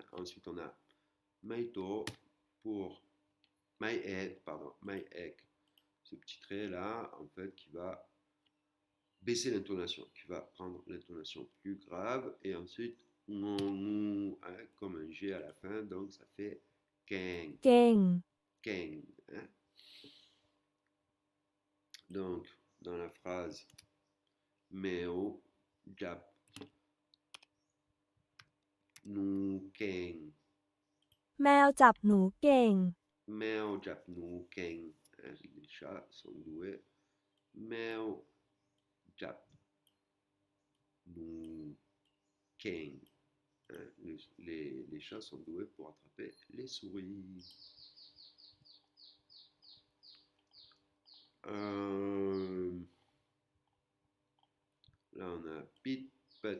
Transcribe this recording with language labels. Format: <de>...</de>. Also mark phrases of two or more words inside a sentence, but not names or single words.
<fr>Ensuite, on a maito pour my egg, ce petit trait là, en fait, qui va baisser l'intonation, qui va prendre l'intonation plus grave, et ensuite, hein, comme un G à la fin, donc ça fait keng,</fr> <th>เก่ง</th> <fr>keng. Hein. Donc, dans la phrase, meo,</fr> <th>จับ หนู เก่ง, แมวจับหนูเก่ง</th> <fr>meo,</fr> <th>จับ หนู เก่ง.</th> <fr>Hein, les chats sont doués.</fr> <th>แมว จับ หนู เก่ง.</th> <fr>Hein, les chats sont doués pour attraper les souris. Là, on a pit, pet.</fr>